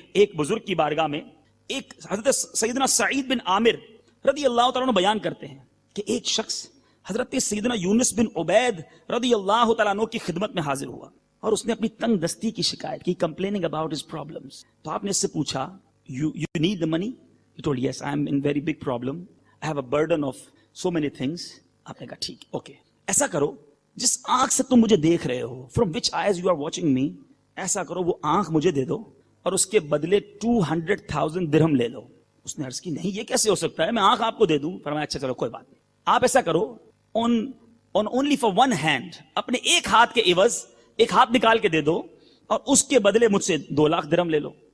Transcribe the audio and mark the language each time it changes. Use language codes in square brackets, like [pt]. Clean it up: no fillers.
[ur] ایک بزرگ کی بارگاہ میں ایک حضرت سیدنا سعید بن عامر رضی اللہ تعالیٰ عنہ بیان کرتے ہیں کہ ایک شخص حضرت سیدنا یونس بن عبید رضی اللہ تعالیٰ عنہ کی خدمت میں حاضر ہوا اور اس نے اپنی تنگ دستی کی شکایت کی, [en] complaining about his problems. [ur] تو آپ نے اس سے پوچھا [en] you need the money? He told yes, I am in very big problem. I have a burden of so many things. [ur] آپ نے کہا ٹھیک اوکے, ایسا کرو جس آنکھ سے تم مجھے دیکھ رہے ہو, [en] from which eyes you are watching me, [ur] ایسا کرو وہ آنکھ مجھے دے دو اور اس کے بدلے 200,000 درہم لے لو. اس نے عرض کی نہیں یہ کیسے ہو سکتا ہے, میں آنکھ آپ کو دے دوں. فرمایا اچھا چلو کوئی بات نہیں, آپ ایسا کرو [en] on only for one hand, [ur] اپنے ایک ہاتھ کے عوض ایک ہاتھ نکال کے دے دو اور اس کے بدلے مجھ سے 2 لاکھ درہم لے لو.